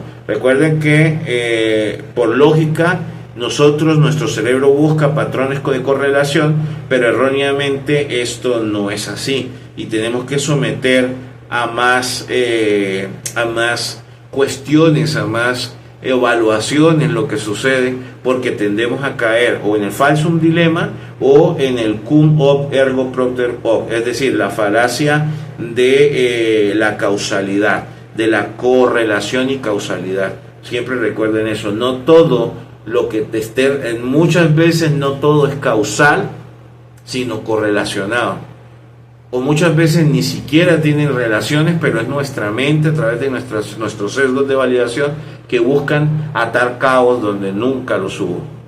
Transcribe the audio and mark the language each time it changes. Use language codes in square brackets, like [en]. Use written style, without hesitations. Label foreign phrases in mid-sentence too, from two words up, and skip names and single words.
[es] Recuerden que por lógica nuestro cerebro busca patrones de correlación, pero erróneamente esto no es así, y tenemos que someter a más cuestiones, a más evaluaciones lo que sucede, porque tendemos a caer o en el falsum dilema o en el [la] cum hoc ergo propter hoc, [es] es decir, la falacia de la causalidad, de la correlación y causalidad. Siempre recuerden eso, no todo lo que muchas veces no todo es causal, sino correlacionado, o muchas veces ni siquiera tienen relaciones, pero es nuestra mente a través de nuestros sesgos de validación que buscan atar cabos donde nunca los hubo.